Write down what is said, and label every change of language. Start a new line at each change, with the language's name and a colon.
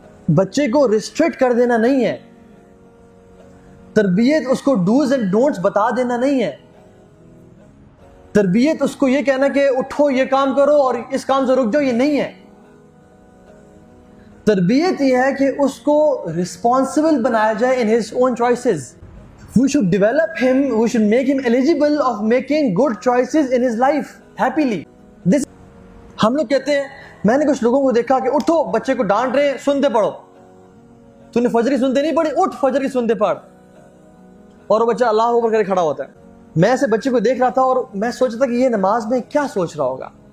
Urdu: بچے کو ریسٹرکٹ کر دینا نہیں ہے، تربیت اس کو ڈوز اینڈ ڈونٹس بتا دینا نہیں ہے، تربیت اس کو یہ کہنا کہ اٹھو یہ کام کرو اور اس کام سے رک جاؤ، یہ نہیں ہے۔ تربیت یہ ہے کہ اس کو رسپانسبل بنایا جائے
English: in his own choices. We should develop him, we should make him eligible of making good choices in his life happily.
Urdu: ہم لوگ کہتے ہیں، میں نے کچھ لوگوں کو دیکھا کہ اٹھو، بچے کو ڈانٹ رہے ہیں، سنتے پڑھو، تو نے فجر کی سنتے نہیں پڑھی، اٹھ فجر کی سنتے پڑھ، اور وہ بچہ اللہ اکبر کر کے کھڑا ہوتا ہے۔ میں ایسے بچے کو دیکھ رہا تھا اور میں سوچ رہا تھا کہ یہ نماز میں کیا سوچ رہا ہوگا،